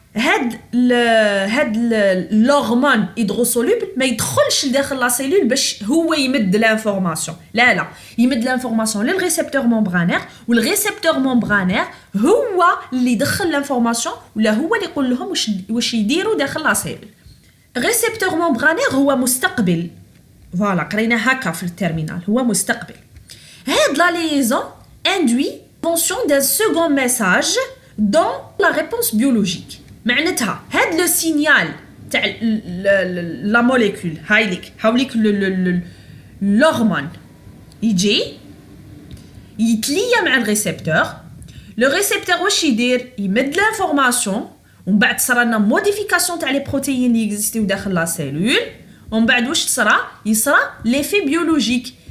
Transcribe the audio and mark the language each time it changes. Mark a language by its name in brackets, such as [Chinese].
[Arabic] هاد الهرمون هيدروسولوبل ما يدخلش لداخل لا سيلول باش هو يمد لانفورماسيون، لا يمد لانفورماسيون للريسبتور ممبرانير، والريسبتور ممبرانير هو اللي يدخل لانفورماسيون ولا هو اللي يقول لهم واش يديروا داخل لا سيلول. الريسبتور ممبرانير هو مستقبل، فوالا قرينا هكا في التيرمينال، هو مستقبل. هاد لا ليزون [French] induit l'invention d'un second message dans la réponse biologique. [Arabic] معناتها هاد لو سينيال تاع لا موليكول هاوليك الهرمون يجي يتليا مع الريسبتور. لو ريسبتور واش يدير؟ يمد لانفورماسيون، ومن بعد صرالنا موديفيكاسيون تاع لي بروتيين اللي اكزيستيو داخل لا سيلول، ومن بعد واش يصرى ليفي بيولوجيك.